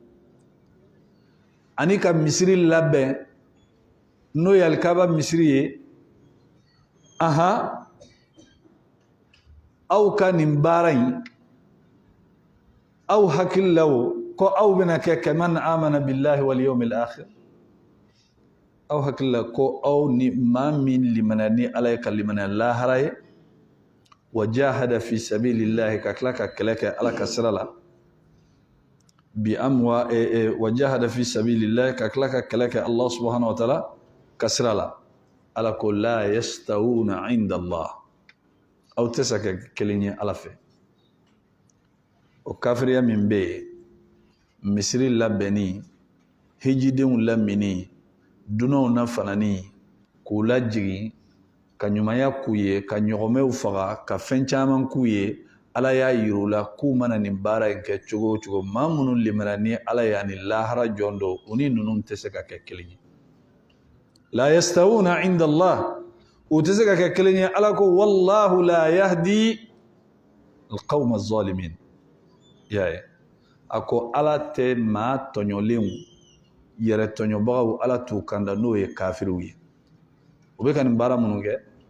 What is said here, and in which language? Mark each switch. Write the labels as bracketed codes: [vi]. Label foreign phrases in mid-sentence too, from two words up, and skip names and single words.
[bm] ani ka misiri labɛn n'o ye alikaba misiri ye aw ka nin baara in aw hakili la o ko aw bɛna kɛ [ar] كمن آمن بالله واليوم الآخر [bm] aw hakili la ko aw ni maa min limana ni ala ye ka limaniya lahara ye [ar] وجاهد في سبيل الله [bm] ka tila ka kɛlɛ kɛ ala ka sira la bi amwa [ar] وجاهد في سبيل الله [bm] ka tila ka kɛlɛ kɛ [ar] الله سبحانه وتعالى [bm] ka sira la ala ko [ar] لا يستوون عند الله [bm] aw tɛ se ka kɛ kelen ye ala fɛ o kafiriya min bɛ yen misiri labɛnni hijidenw lamini dunanw na fanani k'u lajigin ka ɲumanya k'u ye ka ɲɔgɔmɛw faga ka fɛn caman k'u ye ala y'a yir'u la k'u mana nin baara in kɛ cogo o cogo maa minnu limana ni ala y'a ni lahara jɔn don u ni ninnu tɛ se ka kɛ kelen ye [ar] لا يستوون عند الله [bm] u tɛ se ka kɛ kelen ye ala ko [ar] والله لا يهدي القوم الظالمين [bm] y'a ye a ko ala tɛ maa tɔɲɔlenw yɛrɛ tɔɲɔbagaw ala t'u kanda n'o ye kafiriw ye u bɛ ka nin baara minnu kɛ